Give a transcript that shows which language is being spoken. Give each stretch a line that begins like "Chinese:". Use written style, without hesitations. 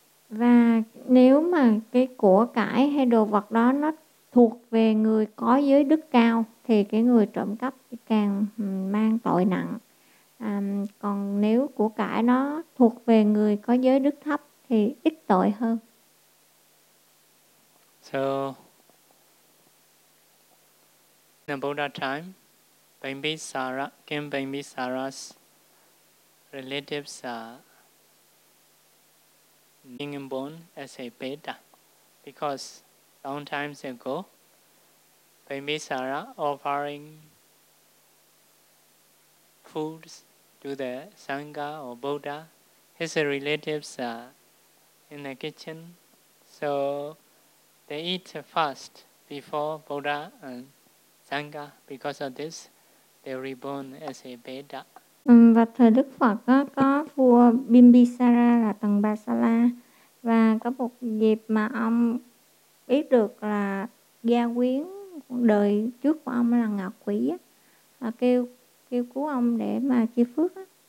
Vietnamese: Và nếu mà cái của cải hay đồ vật đó nó thuộc về người có giới đức cao thì cái người trộm cắp càng mang tội nặng. Còn nếu của cải nó thuộc về người có giới đức thấp thì ít tội hơn.
English: So in the Buddha time, Bimbisara, King Bimbisara's relatives being born as a beta, because long times ago, Bimbisara offering foods to the Sangha or Buddha, his relatives in the kitchen, so they eat fast before Buddha and Sangha. Because of this, they reborn as a beta.
Vietnamese: Và thời Đức Phật có vua Bimbisara là Tằng Bà Sa La, và có một dịp mà ông biết được là gia quyến đời trước của ông là ngạ quỷ á, và kêu cứu ông để mà chi phước á.